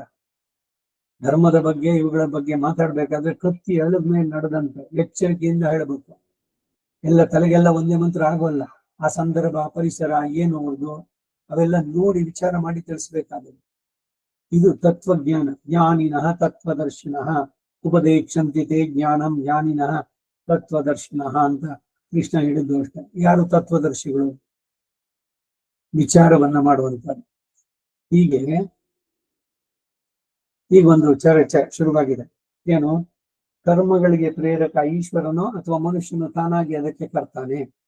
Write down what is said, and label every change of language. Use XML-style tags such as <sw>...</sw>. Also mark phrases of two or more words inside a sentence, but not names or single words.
<kn>ಧರ್ಮದ ಬಗ್ಗೆ ಇವುಗಳ ಬಗ್ಗೆ ಮಾತಾಡ್ಬೇಕಾದ್ರೆ ಕತ್ತಿ ಎಳದ ಮೇಲೆ ನಡೆದಂತೆ ಎಚ್ಚರಿಕೆಯಿಂದ ಹೇಳಬೇಕು. ಎಲ್ಲ ತಲೆಗೆಲ್ಲ ಒಂದೇ ಮಂತ್ರ ಆಗೋಲ್ಲ. ಆ ಸಂದರ್ಭ, ಪರಿಸರ, ಏನು ಅವ್ರದ್ದು ಅವೆಲ್ಲ ನೋಡಿ ವಿಚಾರ ಮಾಡಿ ತಿಳಿಸ್ಬೇಕಾದದ್ದು. ಇದು ತತ್ವಜ್ಞಾನ.</kn> <sa>ಜ್ಞಾನಿನಃ ತತ್ವದರ್ಶಿನಃ ಉಪದೇಕ್ಷಂತಿ ತೇ ಜ್ಞಾನಂ ಜ್ಞಾನಿನಃ ತತ್ವದರ್ಶಿನಃ</sa> <kn>ಅಂತ ಕೃಷ್ಣ ಹೇಳಿದ್ದು ಅಷ್ಟೇ. ಯಾರು ತತ್ವದರ್ಶಿಗಳು? ವಿಚಾರವನ್ನ ಮಾಡುವಂಥದ್ದು. ಹೀಗೆ ಈಗ ಒಂದು ಚರ್ಚೆ ಶುರುವಾಗಿದೆ. ಏನು? ಕರ್ಮಗಳಿಗೆ ಪ್ರೇರಕ ಈಶ್ವರನೋ ಅಥವಾ ಮನುಷ್ಯನು ತಾನಾಗಿ ಅದಕ್ಕೆ ಕರ್ತಾನೆ?</kn>